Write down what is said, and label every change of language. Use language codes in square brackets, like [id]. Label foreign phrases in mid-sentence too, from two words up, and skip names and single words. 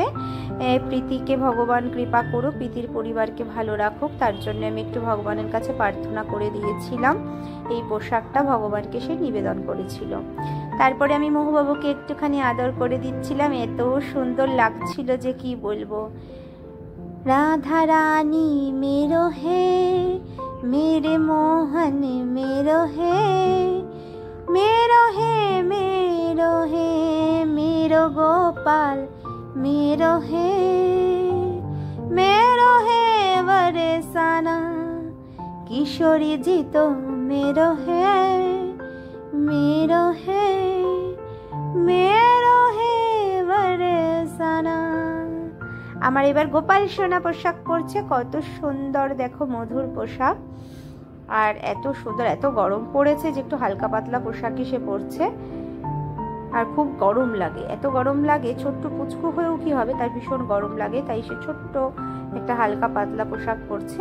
[bn] প্রীতিকে ভগবান কৃপা করুক, প্রীতির পরিবারকে ভালো রাখুক, তার জন্য আমি একটু ভগবানের কাছে প্রার্থনা করে দিয়েছিলাম। এই পোশাকটা ভগবানকে সে নিবেদন করেছিল। তারপরে আমি মহুবাবুকে একটুখানি আদর করে দিচ্ছিলাম, এত সুন্দর লাগছিল যে কি বলবো। [bra] राधा रानी मेरो है, मेरे मोहन मेरो है, मेरो है, मेरो है, मेरो गोपाल मेरो है, मेरो है वरसाना किशोरी जी तो मेरो है, मेरो है, मेरो है वरसाना। [bn] আমার এবার গোপাল সোনা পোশাক পরছে, কত সুন্দর দেখো, মধুর পোশাক। আর এত সুন্দর, এত গরম পড়েছে যে একটু হালকা পাতলা পোশাকই সে পরছে। আর খুব গরম লাগে, এত গরম লাগে, ছোট্ট পুচকু হয়েও কি হবে, তার ভীষণ গরম লাগে, তাই সে ছোট্ট একটা হালকা পাতলা পোশাক পরছে।